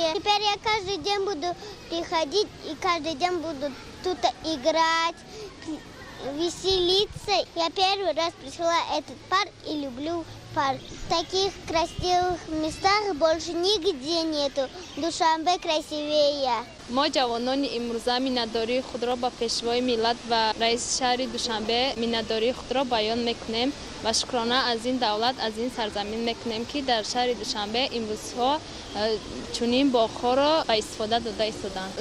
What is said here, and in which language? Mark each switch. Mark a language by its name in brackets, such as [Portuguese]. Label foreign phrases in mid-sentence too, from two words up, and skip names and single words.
[Russian] Теперь я каждый день буду приходить и каждый день буду тут играть, веселиться. Я первый раз пришла в этот парк и люблю парк. В таких красивых местах больше нигде нету. Душанбе красивее. [Tajik] ما جوانان امروزه مینتداری خود را به پیشوای ملت و رئیس شهر دوشنبه مینتداری خود را بیان میکنیم و شکرانه از این دولت از این سرزمین میکنیم که در شهر دوشنبه امروزها چنین باغ‌ها را به استفاده داده ایستادند.